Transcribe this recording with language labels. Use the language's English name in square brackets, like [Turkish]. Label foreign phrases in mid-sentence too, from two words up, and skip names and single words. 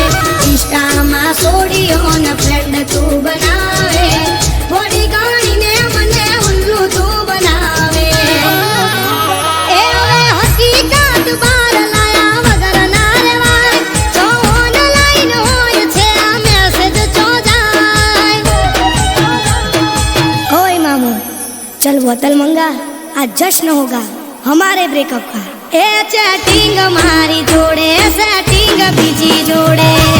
[Gujarati] ઇન્સ્ટામાં સોડીઓને ફ્રેન્ડ તું બનાવે. બોડી ગણીને મને ઉલ્લુ તું બનાવે. એ હવે હકીકત બહાર લાયા વગર ના રહેવાય. જો ઓનલાઈન હોય છે આ મેસેજ જો જાય. [Hindi] ओए मामू चल बोतल मंगा आज जश्न होगा हमारे ब्रेकअप का. [Gujarati] એ ચેટિંગ મારી જોડે સેટિંગ બીજી જોડે.